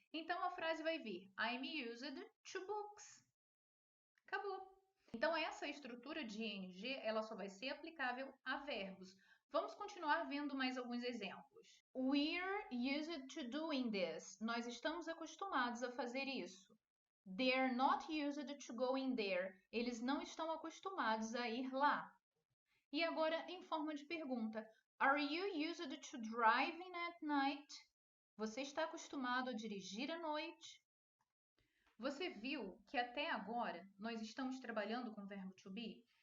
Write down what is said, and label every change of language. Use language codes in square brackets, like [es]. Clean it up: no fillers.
[pt] Então a frase vai vir I'm used to books. Acabou. Então essa estrutura de ing, ela só vai ser aplicável a verbos. Vamos continuar vendo mais alguns exemplos. We're used to doing this. Nós estamos acostumados a fazer isso. [en] They're not used to going there. [pt] Eles não estão acostumados a ir lá. E agora, em forma de pergunta, Are you used to driving at night? Você está acostumado a dirigir à noite? Você viu que até agora nós estamos trabalhando com o verbo to be?